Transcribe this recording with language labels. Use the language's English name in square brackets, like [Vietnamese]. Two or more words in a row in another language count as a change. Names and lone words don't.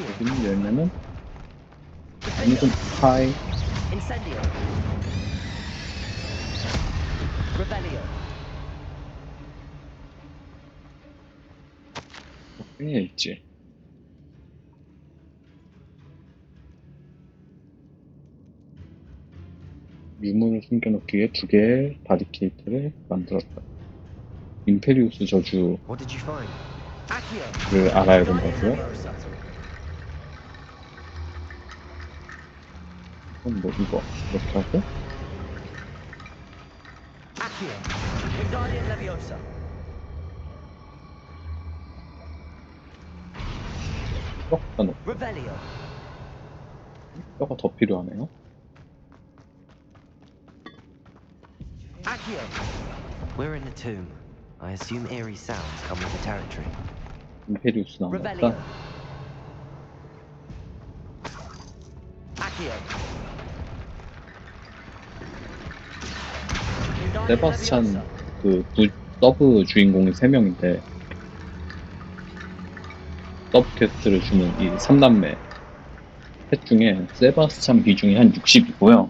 [Korean] 여기는 열면은 아니군 하이. [Latin] Incendio. Revelio. [Korean] 꽤 있지. 유물을 숨겨놓기 위해 두 개의 바리케이트를 만들었다. 임페리우스 저주를 [English] What did you find? [Korean] Accio. 알아야 된다고요? 그럼 뭐 이거 이렇게 하고 [Latin] Accio. Wingardium Leviosa. [Korean] 뼈가 넣고 Revelio. 뼈가 더 필요하네요. Accio. [English] We're in a tomb. I assume eerie sounds come with the territory. [Korean] 임페리우스 Revelio. 나오니까 Accio. 세바스찬 그 서브 주인공이 3명인데 서브 퀘스트를 주는 이 3남매 셋 중에 세바스찬 비중이 한 60이고요.